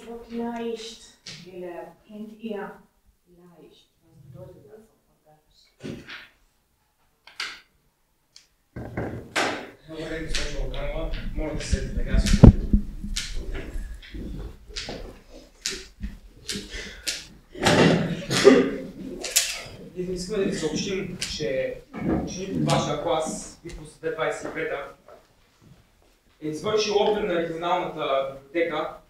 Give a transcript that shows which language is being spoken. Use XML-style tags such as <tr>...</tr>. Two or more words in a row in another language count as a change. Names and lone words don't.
<de>Leicht, Giller, kennt ihr? Leicht. Was bedeutet das auf Bulgarisch?</de> <bg>Добре, госпожо Огранова. Моля да седите така си. Ние искаме да ви съобщим, че ученик от вашия клас, Випус 25-та, е извършил опит на регионалната библиотека.</bg>